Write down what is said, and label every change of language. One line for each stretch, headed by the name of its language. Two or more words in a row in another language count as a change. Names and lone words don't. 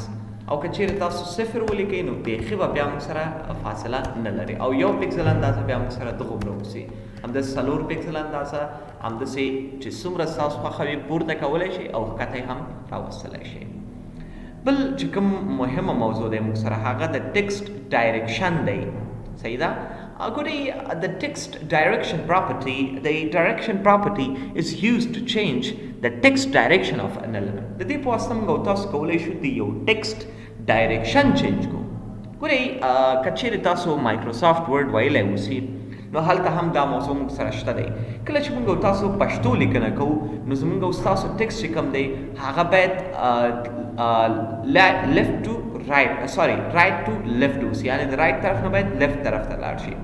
Pashto: او که چیرې تاسو 0 ولیکئ نو بیخي به بیا موږ سره فاصله نه لري او 1 پکسل اندازه بیا موږ سره دغومره اوسي. همداسې 4 پکسل اندازه همداسې چې څومره ستاسو خوښه وي پورته کولی شئ او ښکته یې هم راوستلی شئ. بل چې کوم مهمه موضوع دی موږ سره هغه د
English: text direction
Pashto: دی. صحیح ده؟
English: According the text direction property, the direction property is used to change the text direction of an element.
Pashto: د دې په واسطه موږ تاسو کولی شو د یو
English: text direction change
Pashto: کوو. ګورئ که چیرې تاسو مایکروسافټ ورډ ویلی اوسي نو هلته هم دا موضوع موږ سره شته دی. کله چې موږ تاسو پښتو لیکنه کوو نو زموږ او ستاسو ټیکسټ چې کوم دی هغه باید
English: right to left
Pashto: اوسي، یعنې د رایټ طرف نه باید لیفټ طرف ته لاړ شي.